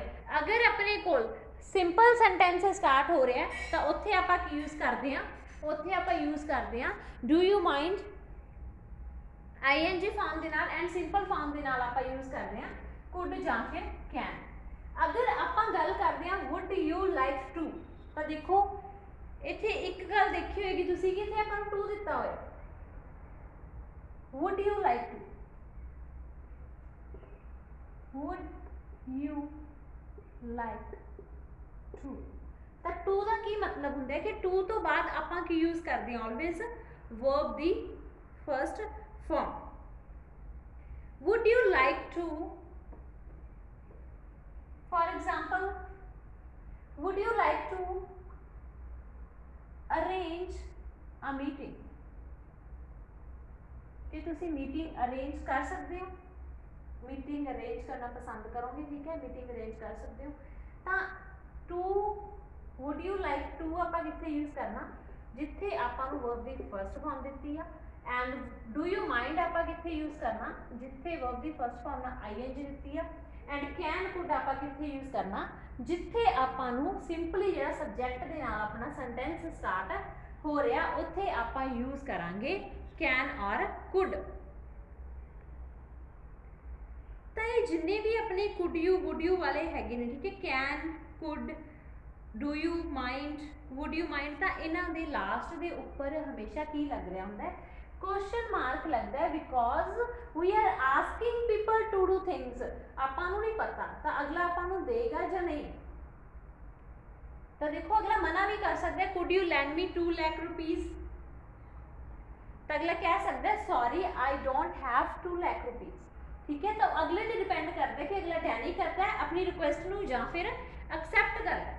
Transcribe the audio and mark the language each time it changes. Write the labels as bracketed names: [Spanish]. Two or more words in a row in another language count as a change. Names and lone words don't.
[Punjabi] ਅਗਰ ਆਪਣੇ ਕੋਲ [English] simple sentence start [Punjabi] ਹੋ ਰਿਹਾ ਤਾਂ ਉੱਥੇ ਆਪਾਂ ਕੀ ਯੂਜ਼ ਕਰਦੇ ਹਾਂ? ਉੱਥੇ ਆਪਾਂ ਯੂਜ਼ ਕਰਦੇ ਹਾਂ [English] do you mind ing form [Punjabi] ਦੇ ਨਾਲ [English] and simple form [Punjabi] ਦੇ ਨਾਲ ਆਪਾਂ ਯੂਜ਼ ਕਰਦੇ ਹਾਂ ਕੁਡ ਜਾਂ ਫਿਰ ਕੈਨ। ਅਗਰ ਆਪਾਂ ਗੱਲ [English] you like to, [Punjabi] ਤਾਂ ਦੇਖੋ ਇੱਥੇ ਇੱਕ ਗੱਲ ਦੇਖੀ ਹੋਏਗੀ ਤੁਸੀਂ ਕਿ ਇੱਥੇ ਆਪਾਂ ਨੂੰ to ਦਿੱਤਾ ਹੋਇਆ, [English] would you like to, would you like to, [Punjabi] ਤਾਂ to ਦਾ ਕੀ ਮਤਲਬ ਹੁੰਦਾ ਹੈ ਕਿ to ਤੋਂ ਬਾਅਦ ਆਪਾਂ ਕੀ यूज ਕਰਦੇ ਹਾਂ [English] always verb [Punjabi] ਦੀ [English] first form. Would you like to, for example, would you like to arrange a meeting, [Hindi] कि तुसी [English] meeting arrange [Hindi] कर सकते हो, [English] meeting arrange [Hindi] करना पसंद करोगे, ठीक है, [English] meeting arrange [Hindi] कर सकते हो। [Punjabi] ਤੋ [English] to would you like to [Punjabi] ਆਪਾਂ ਕਿੱਥੇ ਯੂਜ਼ ਕਰਨਾ, ਜਿੱਥੇ ਆਪਾਂ ਨੂੰ ਵਰਬ ਦੀ [English] first form [Punjabi] ਦਿੱਤੀ ਆ, [English] and do you mind [Punjabi] ਆਪਾਂ ਕਿੱਥੇ ਯੂਜ਼ ਕਰਨਾ, ਜਿੱਥੇ ਵਰਬ ਦੀ [English] first form [Punjabi] ਨਾਲ ਆਈਐਨਜੀ ਦਿੱਤੀ ਆ, [English] and can could [Punjabi] ਆਪਾਂ ਕਿੱਥੇ ਯੂਜ਼ ਕਰਨਾ, ਜਿੱਥੇ ਆਪਾਂ ਨੂੰ ਸਿੰਪਲੀ ਜਿਹੜਾ ਸਬਜੈਕਟ ਦੇ ਨਾਲ ਅਪਨਾ [English] sentence start [Punjabi] ਹੋ ਰਿਹਾ ਉੱਥੇ ਆਪਾਂ ਯੂਜ਼ ਕਰਾਂਗੇ ਕੈਨ ਔਰ ਕੁਡ। ਤੋ ਯੇ ਜਿੰਨੇ ਭੀ ਅਪਨੇ [English] could you would you [Punjabi] ਵਾਲੇ ਹੈਗੇ ਨੇ, ਠੀਕ ਹੈ, [English] can could do you mind would you mind, [Punjabi] ਤੋ ਇਨ੍ਹਾਂ ਦੇ ਲਾਸਟ ਦੇ ਉੱਪਰ ਹਮੇਸ਼ਾ ਕੀ ਲੱਗ ਰਿਹਾ ਹੁੰਦਾ ਹੈ, [English] question mark [Punjabi] ਲਗਤਾ ਹੈ, [English] because we are asking people to do things, [Punjabi] ਆਪਾਂ ਨੂੰ ਨਹੀਂ ਪਤਾ ਤੋ ਅਗਲਾ ਆਪਾਂ ਨੂੰ ਦੇਗਾ ਯਾ ਨਹੀਂ। [Hindi] तो देखो अगला मना भी कर सकता है, [English] could you lend me 2 lakh rupees, [Hindi] तो अगला कह सकता है [English] sorry I don't have 2 lakh rupees, [Hindi] ठीक है। तो अगले से डिपेंड करता है कि अगला डैनी करता है अपनी रिक्वेस्ट नूं या फिर एक्सेप्ट करता है।